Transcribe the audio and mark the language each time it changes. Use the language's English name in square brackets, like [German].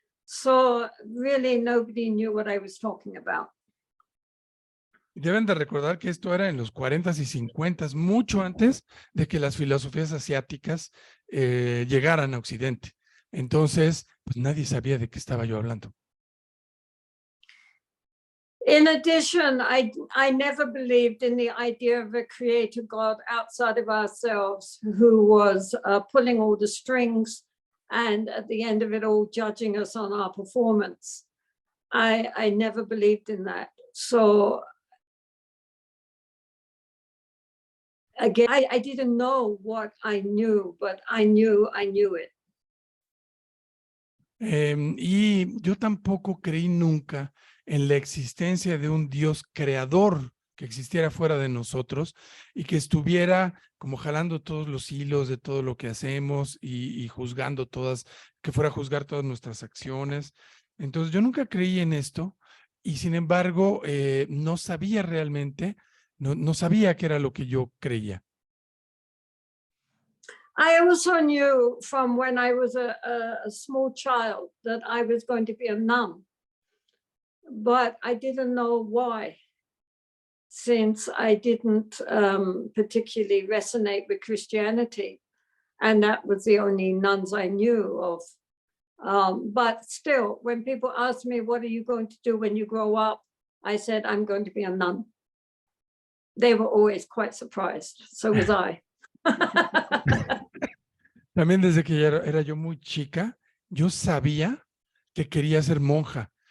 [English] So really nobody knew what I was talking about. [Spanish] Deben de recordar que esto era en los 40s y 50s, mucho antes de que las filosofías asiáticas llegaran a Occidente. Entonces, pues nadie sabía de qué estaba yo hablando. [English] In addition, I never believed in the idea of a creator God outside of ourselves who was pulling all the strings and at the end of it all judging us on our performance. I never believed in that. So again, I didn't know what I knew, but I knew it. [Spanish] Y yo tampoco creí nunca en la existencia de un Dios creador que existiera fuera de nosotros y que estuviera como jalando todos los hilos de todo lo que hacemos y juzgando que fuera a juzgar todas nuestras acciones. Entonces yo nunca creí en esto y sin embargo no sabía realmente, no sabía qué era lo que yo creía. [English] I also knew from when I was a small child that I was going to be a nun, but I didn't know why, since I didn't particularly resonate with Christianity, and that was the only nuns I knew of. But still, when people ask me, what are you going to do when you grow up? I said, I'm going to be a nun. They were always quite surprised. So was I. [Spanish] También desde que era yo muy chica, yo sabía que quería ser monja.